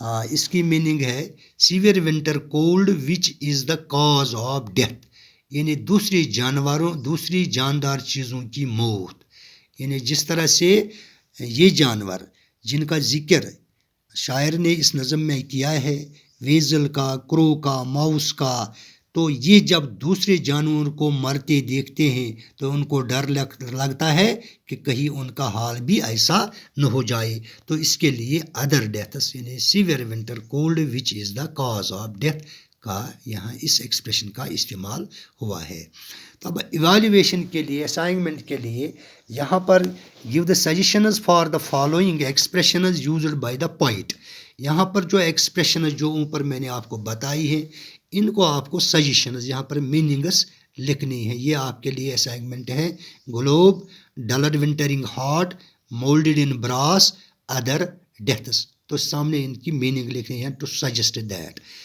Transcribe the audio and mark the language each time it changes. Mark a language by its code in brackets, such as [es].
[ur] اس کی میننگ ہے [en] severe winter cold which is the cause of death, [ur] یعنی دوسری جاندار چیزوں کی موت. یعنی جس طرح سے یہ جانور جن کا ذکر شاعر نے اس نظم میں کیا ہے، ویزل کا، کرو کا، ماؤس کا، تو یہ جب دوسرے جانوروں کو مرتے دیکھتے ہیں تو ان کو ڈر لگتا ہے کہ کہیں ان کا حال بھی ایسا نہ ہو جائے. تو اس کے لیے ادر ڈیتھس یعنی [en] severe winter cold which is the cause of death [ur] کا یہاں اس ایکسپریشن کا استعمال ہوا ہے. تو اب ایویلیویشن کے لیے، اسائنمنٹ کے لیے یہاں پر [en] Give the suggestions for the following expressions used by the poet. [ur] یہاں پر جو ایکسپریشنز جو اوپر میں نے آپ کو بتائی ہے، ان کو آپ کو سجیشنز یہاں پر میننگس لکھنی ہے. یہ آپ کے لیے اسائنمنٹ ہے. گلوب، [en] duller wintering heart, moulded in brass, [ur] ادر ڈیتھس. تو سامنے ان کی میننگ لکھنی ہے [en] To suggest that.